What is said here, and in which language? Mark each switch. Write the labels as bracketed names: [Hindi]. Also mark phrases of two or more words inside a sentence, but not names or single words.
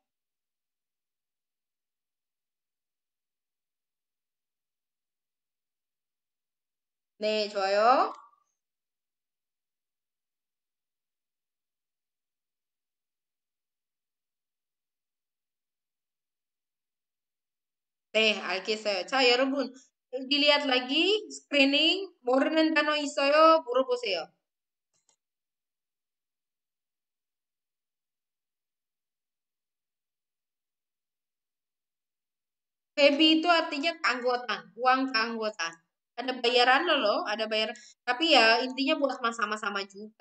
[Korean] 네, 좋아요. 알겠어요. 자, 여러분, [Indonesian] dilihat lagi [Korean] screening 모르는 단어 있어요? 물어보세요. [Indonesian] Feby itu artinya keanggotaan, uang keanggotaan. Ada bayaran loh, ada bayaran. Tapi ya intinya buat sama-sama juga.